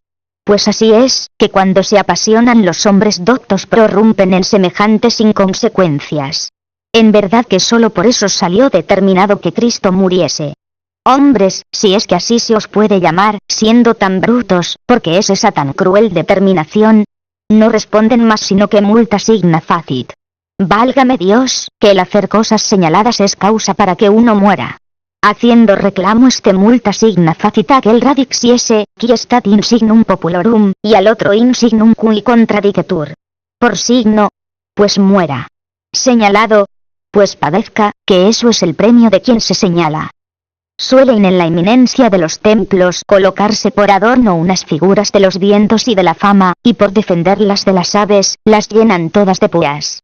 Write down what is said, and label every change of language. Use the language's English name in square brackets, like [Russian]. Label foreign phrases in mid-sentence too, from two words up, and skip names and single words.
[Spanish] Pues así es, que cuando se apasionan los hombres doctos prorrumpen en semejantes inconsecuencias. En verdad que solo por eso salió determinado que Cristo muriese. Hombres, si es que así se os puede llamar, siendo tan brutos, porque es esa tan cruel determinación, no responden más sino que [Latin] multa signa facit. [Spanish] Válgame Dios, que el hacer cosas señaladas es causa para que uno muera. Haciendo reclamo [Latin] multa signa facit aquel radixiese, qui stat in signum populorum, [Spanish] y al otro [Latin] in signum cui contradicetur. [Spanish] Por signo, pues muera. Señalado, pues padezca, que eso es el premio de quien se señala. Suelen en la eminencia de los templos colocarse por adorno unas figuras de los vientos y de la fama, y por defenderlas de las aves, las llenan todas de púas.